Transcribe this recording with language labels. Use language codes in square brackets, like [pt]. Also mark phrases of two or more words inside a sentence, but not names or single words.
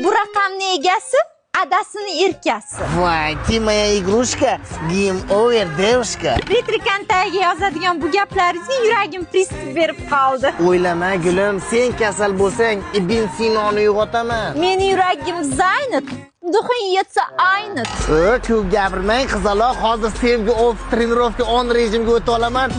[uz] Bu raqamni egasi, adasini erkasi. Voy, [ru] ты моя игрушка, [en] game over, [ru] девушка. [uz] Retro Kantaga yozadigan bu gaplaringizni yuragim pриступ berib qoldi. O'ylama, gulim, sen kasal bo'lsang, Ibn Sinoni uyg'otaman. Meni yuragim zaynat, duxin yetsa aynat. O, ko'p gapirmang, qizaloq, hozir sevgi off, trenirovka on rejimga o'tib olaman.